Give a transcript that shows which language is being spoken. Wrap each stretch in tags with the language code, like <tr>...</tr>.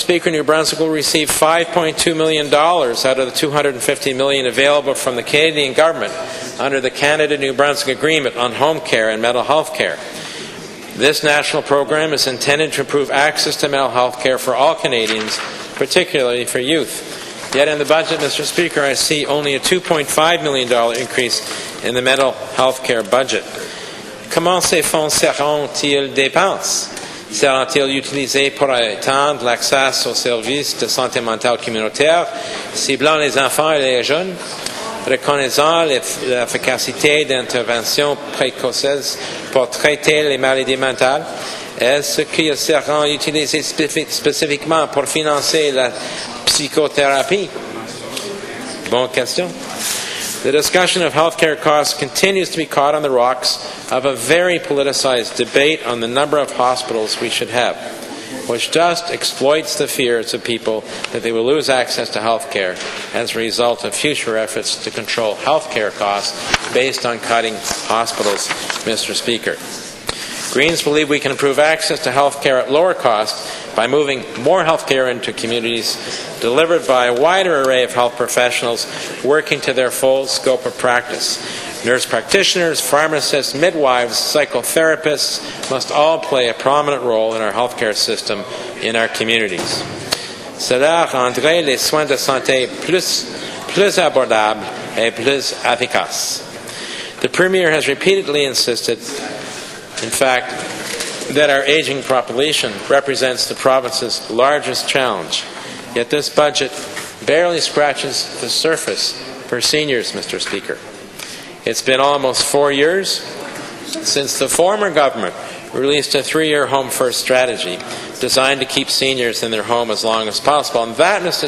<en>Speaker, New Brunswick will receive $5.2 million out of the $250 million available from the Canadian government under the Canada-New Brunswick Agreement on home care and mental health care. This national program is intended to improve access to mental health care for all Canadians, particularly for youth. Yet in the budget, Mr. Speaker, I see only a $2.5 million increase in the mental health care budget.</en> <fr>Comment ces fonds seront-ils dépensés? Seront-ils utilisés pour étendre l'accès aux services de santé mentale communautaire, ciblant les enfants et les jeunes, reconnaissant l'efficacité d'interventions précoces pour traiter les maladies mentales? Est-ce qu'ils seront utilisés spécifiquement pour financer la psychotherapy? Bonne question.</fr> <en>The discussion of healthcare costs continues to be caught on the rocks of a very politicized debate on the number of hospitals we should have, which just exploits the fears of people that they will lose access to healthcare as a result of future efforts to control healthcare costs based on cutting hospitals, Mr. Speaker. Greens believe we can improve access to health care at lower cost by moving more health care into communities, delivered by a wider array of health professionals working to their full scope of practice. Nurse practitioners, pharmacists, midwives, psychotherapists must all play a prominent role in our healthcare system in our communities.</en> <fr>Cela rendrait les soins de santé plus abordables et plus efficaces.</fr> <en>The Premier has repeatedly insisted, in fact, that our aging population represents the province's largest challenge. Yet this budget barely scratches the surface for seniors, Mr. Speaker. It's been almost 4 years since the former government released a 3-year Home First strategy designed to keep seniors in their home as long as possible. And that, Mr.</en>